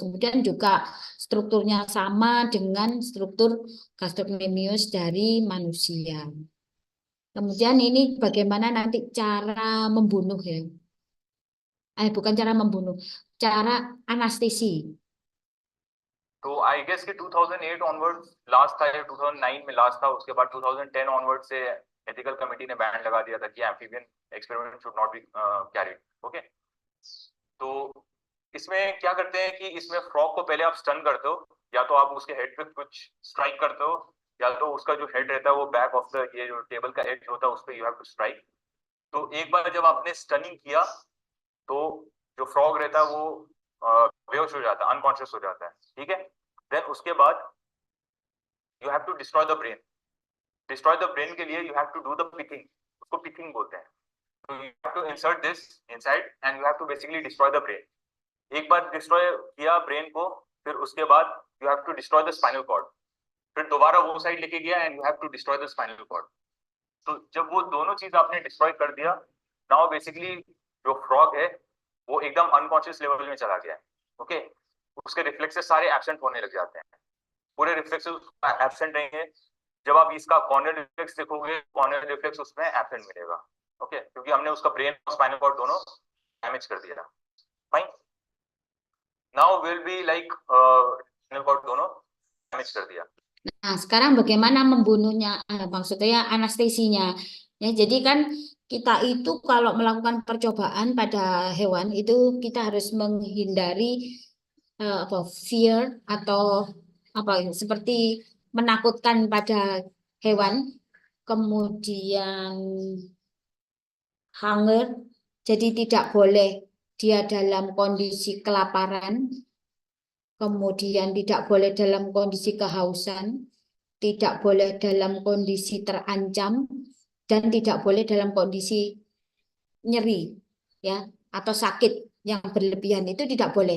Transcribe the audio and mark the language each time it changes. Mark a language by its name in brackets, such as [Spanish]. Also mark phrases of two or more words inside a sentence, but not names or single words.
[Indonesian] Kemudian juga strukturnya sama dengan struktur gastrocnemius dari manusia. Kemudian ini bagaimana nanti cara membunuh ya. Bukan cara membunuh, cara anestesi. [Hindi] तो [English] I guess [Hindi] कि 2008 ऑनवर्ड्स लास्ट था या 2009 में लास्ट था, उसके बाद 2010 ऑनवर्ड से [English] ethical committee [Hindi] ने बैन लगा दिया था कि [English] amphibian experiment should not be carried. [Hindi] ओके, तो इसमें क्या करते हैं कि इसमें फ्रॉग को पहले आप स्टन करते हो, या तो आप उसके हेड पे कुछ स्ट्राइक करते हो, या तो उसका जो हेड रहता है वो [English] back of the [Hindi] ये जो टेबल का एज होता है उस पर [English] you have to strike. [Hindi] तो एक बार जब आपने स्टनिंग किया तो जो फ्रॉग रहता है वो बेहोश हो जाता है, अनकॉन्शियस हो जाता है, ठीक है। देन उसके बाद [English] you have to destroy the brain. destroy the brain [Hindi] के लिए [English] you have to do the picking, [Hindi] उसको पिकिंग बोलते हैं। [English] तो you have to insert this inside and you have to basically destroy the brain. [Hindi] एक बार डिस्ट्रॉय किया ब्रेन को, फिर उसके बाद [English] you have to destroy the spinal cord, [Hindi] फिर दोबारा वो साइड लेके गया [English] and you have to destroy the spinal cord. [Hindi] तो जब वो दोनों चीज आपने डिस्ट्रॉय कर दिया, [English] now basically [Hindi] जो फ्रॉग है वो एकदम [English] unconscious level [Hindi] में चला गया है। ओके, उसके रिफ्लेक्सेस सारे एब्सेंट होने लग जाते हैं, पूरे रिफ्लेक्सेस एब्सेंट रहेंगे। जब आप इसका [English] corneal reflex [Hindi] देखोगे, [English] corneal reflex [Hindi] उसमें एब्सेंट मिलेगा। ओके, क्योंकि हमने उसका ब्रेन और [English] spinal cord [Hindi] दोनों डैमेज कर दिया। [English] fine, now will be like spinal cord [Hindi] दोनों डैमेज कर दिया। [Indonesian] Nah, sekarang bagaimana membunuhnya? Maksudnya anestesinya. Ya, jadi kan kita itu kalau melakukan percobaan pada hewan itu kita harus menghindari fear atau seperti menakutkan pada hewan, kemudian hunger, jadi tidak boleh dia dalam kondisi kelaparan, kemudian tidak boleh dalam kondisi kehausan, tidak boleh dalam kondisi terancam, dan tidak boleh dalam kondisi nyeri ya atau sakit yang berlebihan, itu tidak boleh.